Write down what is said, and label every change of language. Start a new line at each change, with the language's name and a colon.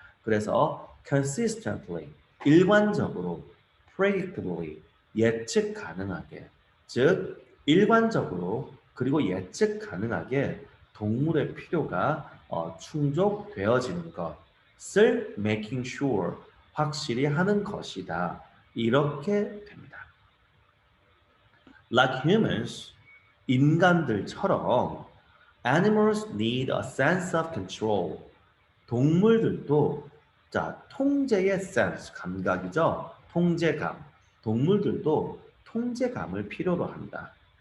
Korean: 그래서 consistently, 일관적으로, predictably, 예측 가능하게, 즉 일관적으로 그리고 예측 가능하게 동물의 필요가 충족되어지는 것을 making sure, 확실히 하는 것이다. 이렇게 됩니다.
English: Like humans, 인간들처럼 animals need a sense of control.
Korean: 동물들도 자, 통제의 sense, 감각이죠. 통제감. 동물들도 통제감을 필요로 한다.